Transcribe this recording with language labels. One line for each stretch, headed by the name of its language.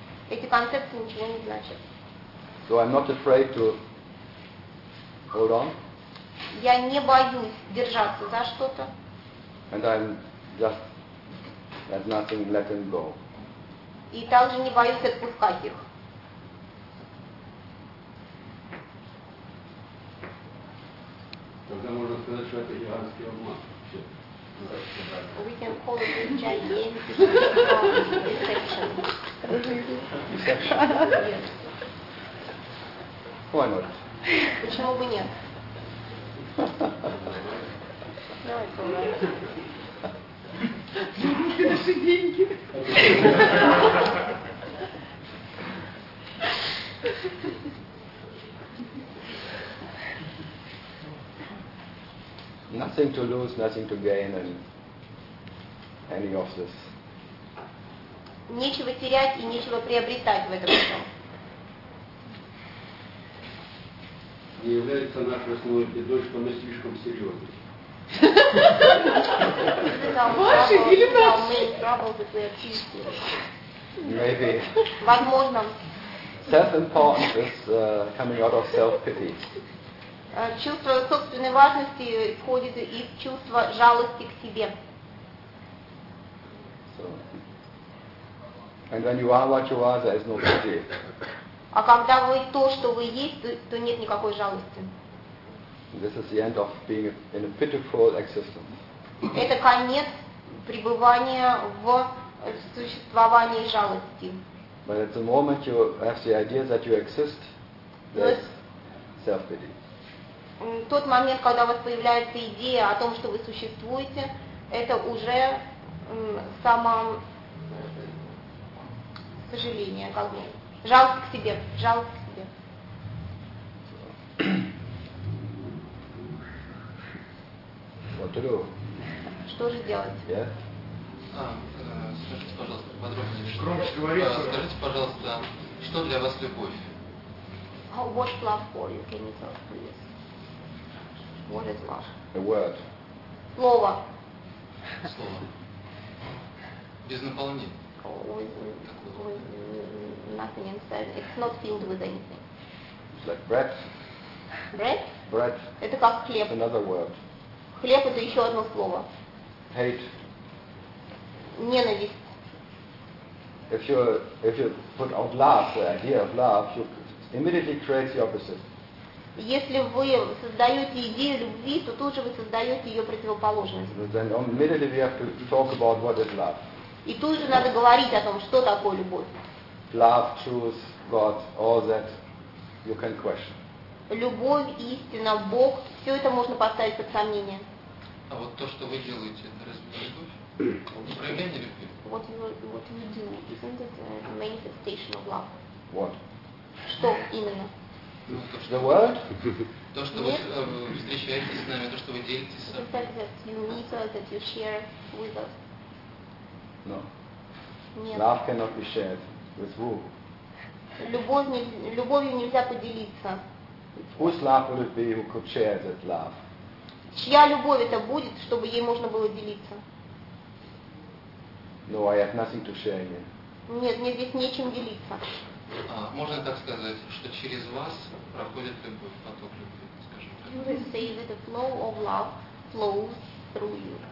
Russian: Эти концепции ничего не значат.
English: So I'm not afraid to hold on.
Russian: Я не боюсь держаться за что-то.
English: And I'm just let nothing let them go.
Russian: И также не боюсь отпускать их. Тогда можно сказать, что это гигантский обман.
English: We can call it gigantic deception. Why not?
Russian: Почему бы нет? Деньги, наши деньги.
English: Nothing to lose, nothing to gain, and any of this.
Russian: Нечего терять и нечего приобретать в этом всем. Не является нашей основной бедой, что мы слишком серьезны. Ваши или наши? Возможно.
English: Self-importance is coming out of self-pity.
Russian: Чувство собственной важности исходит из чувства жалости к себе.
English: And when you are what you are, there is no pity.
Russian: А когда вы то, что вы есть, то нет никакой жалости.
English: This is the end of being in a pitiful existence.
Russian: Это конец пребывания в существовании жалости.
English: But at the moment you have the idea that you exist, there's self-pity.
Russian: Тот момент, когда у вас появляется идея о том, что вы существуете, это уже самосожаление, как бы. Жалость к себе, жалость к себе. Что же делать? Скажите, пожалуйста, подробнее. Громче говорите. Скажите, пожалуйста, что для вас любовь?
English: What's love for you? Can you tell us, please? What is love? A word.
Russian: Слово. Слово. Без наполнения.
English: nothing inside. It's not filled with anything. It's like bread. Bread? Bread.
Russian: Это как хлеб.
English: It's another word.
Russian: Хлеб – это еще одно слово.
English: Hate.
Russian: Ненависть.
English: If you put out love, the idea of love, you immediately create the opposite.
Russian: Если вы создаете идею любви, то тут же вы создаете ее противоположность.
English: Then immediately we have to talk about what is love.
Russian: И тут же надо говорить о том, что такое любовь.
English: Love, truth, God, all that you can question.
Russian: Любовь, истина, Бог, все это можно поставить под сомнение. А вот то, что вы делаете, это разве любовь? Проявление любви?
English: What you do, isn't it a manifestation of love? What?
Russian: Что именно?
English: The world?
Russian: То, что вы встречаетесь с нами, то, что вы делитесь с нами.
English: The fact that you meet us, that you share with us. No.
Russian: Нет.
English: Love cannot be shared with who?
Russian: Любовью нельзя поделиться.
English: Whose love would it be who could share that love?
Russian: Чья любовь это будет, чтобы ей можно было делиться?
English: No, I have nothing to share here.
Russian: Нет, мне здесь нечем делиться. Можно так сказать, что через вас проходит любовь, поток любви, скажем так.
English: You say that the flow of love flows through you.